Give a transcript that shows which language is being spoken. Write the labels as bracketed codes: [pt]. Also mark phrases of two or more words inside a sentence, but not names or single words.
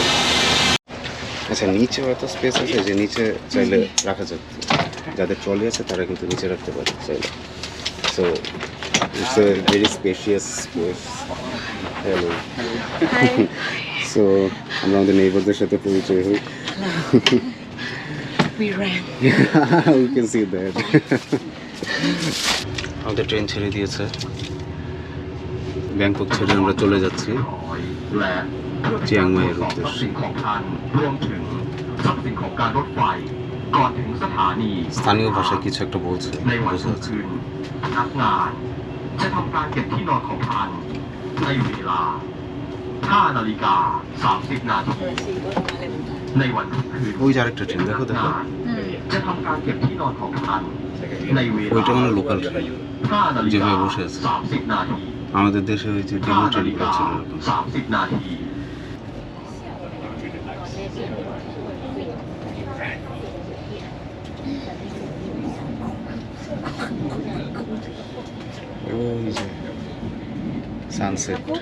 [bn] আচ্ছা, নিচেও এত স্পেস আছে যে নিচে চাইলে রাখা যাবে। যাদের ট্রলি আছে তারা কিন্তু নিচে রাখতে পারে চাইলে। [en] So it's a very spacious space. [bn] হ্যালো। সো আমরা আমাদের নেইবারদের সাথে পরিচয় হই। [en] We ran. We can see that. [bn] আমাদের ট্রেন ছেড়ে দিয়েছে, ব্যাংকক ছেড়ে আমরা চলে যাচ্ছি চিয়াংমাইয়ের উদ্দেশ্যে। স্থানীয় ভাষায় কিছু একটা বলছে, বোঝা যাচ্ছে। [th] พนักงานจะทำการเก็บที่นอนของท่านในเวลา 5:30 นาทีในวันทุกคืน [bn] ওই যে আরেকটা ট্রেন, দেখো দেখো, [th] จะทำการเก็บที่นอนของท่านในเวลา [bn] ওইটা মানে লোকাল ট্রেন, যেভাবে বসে আছে। [th] 5:30 นาที [bn] আমাদের দেশে ওই যে ডেমো ট্রেনগুলো ছিল এরকম। [th] 5:30 นาที [bn] ওই যে সানসেট।